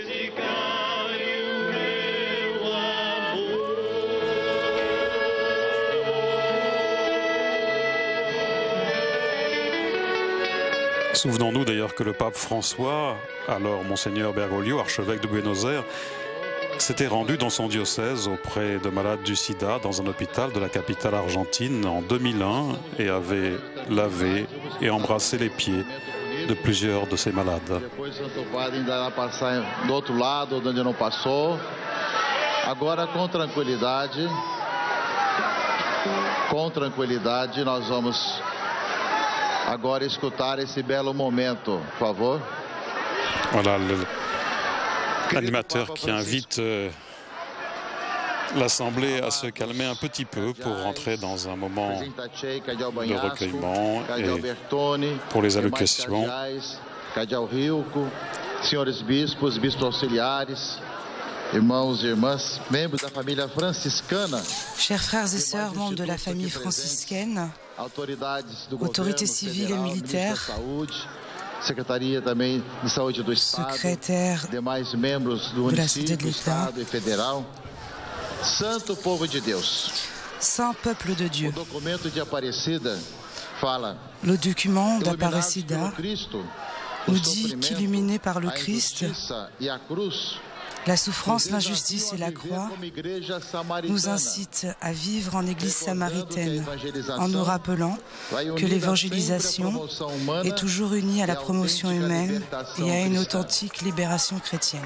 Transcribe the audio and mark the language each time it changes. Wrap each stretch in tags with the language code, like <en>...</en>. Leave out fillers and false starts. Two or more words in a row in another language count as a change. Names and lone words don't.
<fr>Souvenons-nous d'ailleurs que le pape François, alors Monseigneur Bergoglio, archevêque de Buenos Aires, s'était rendu dans son diocèse auprès de malades du sida dans un hôpital de la capitale argentine en 2001 et avait lavé et embrassé les pieds de plusieurs de ces malades.</fr> <pt>Depois o Santo Padre ainda irá passar do outro lado, onde não passou. Agora, com tranquilidade, nós vamos agora escutar esse belo momento, por favor.</pt> <fr>Voilà l'animateur qui invite l'Assemblée à se calmer un petit peu pour rentrer dans un moment de recueillement et pour les allocutions.</fr> <pt>Cardeal Rilco, senhores bispos, bispos auxiliares, irmãos e irmãs, membros da família franciscana.</pt> <fr>Chers frères et sœurs, membres de la famille franciscaine, autorités civiles et militaires,</fr> <pt>Secretaria também de Saúde do Estado,</pt> <fr>secrétaire</fr> <pt>demais membros do município, Estado e federal, Santo povo de Deus.</pt> <fr>Saint peuple de Dieu.</fr> <pt>O documento de Aparecida fala.</pt> <fr>Le document d'Aparecida Cristo, nous dit qu'illuminé par le Christ, la souffrance, l'injustice et la croix nous incitent à vivre en Église samaritaine, en nous rappelant que l'évangélisation est toujours unie à la promotion humaine et à une authentique libération chrétienne.</fr>